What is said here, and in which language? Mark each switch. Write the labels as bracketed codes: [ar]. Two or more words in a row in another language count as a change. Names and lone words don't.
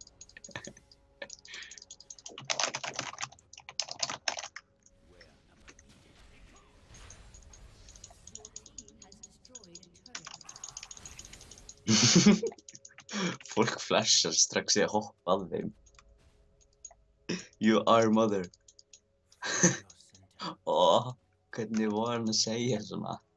[is] Fólk flashar strax í að hoppa að þeim. [en] You are mother. [is] Ó, hvernig var hann að segja svona?